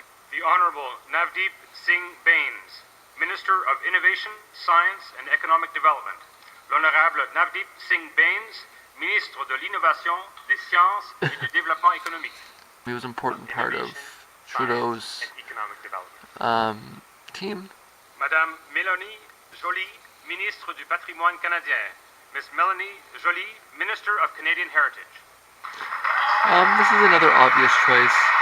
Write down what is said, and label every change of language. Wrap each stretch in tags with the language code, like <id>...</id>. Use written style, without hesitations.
<en>The Honorable Navdeep Singh Bains, Minister of Innovation, Science and Economic Development.</en> <fr>L'Honorable Navdeep Singh Bains, Ministre de l'Innovation, des Sciences et du Développement économique.</fr> <en>He was an important part of Trudeau's Science and Economic Development. team.</en> <fr>Madame Mélanie Joly, Ministre du Patrimoine canadien. Ms.</fr> <en>Mélanie Joly, Minister of Canadian Heritage. This is another obvious choice.</en>